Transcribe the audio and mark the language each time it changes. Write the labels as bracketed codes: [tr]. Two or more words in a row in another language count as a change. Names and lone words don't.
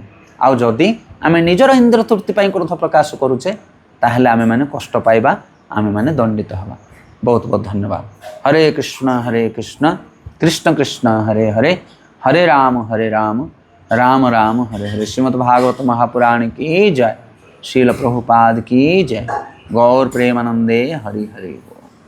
[or] ଆଉ ଯଦି ଆମେ ନିଜର ଇନ୍ଦ୍ରିୟ ତୃପ୍ତି ପାଇଁ କ୍ରୋଧ ପ୍ରକାଶ କରୁଛେ, ତାହେଲେ ଆମେମାନେ କଷ୍ଟ ପାଇବା, ଆମେମାନେ ଦଣ୍ଡିତ ହେବା। ବହୁତ ବହୁତ ଧନ୍ୟବାଦ। ହରେ କୃଷ୍ଣ କୃଷ୍ଣ କୃଷ୍ଣ ହରେ ହରେ, ହରେ ରାମ ରାମ ରାମ ହରେ ହରେ। [hi] श्रीमद् भागवत महापुराण की जय। श्रील प्रभुपाद की जय। गौर प्रेमानंदे हरि हरि।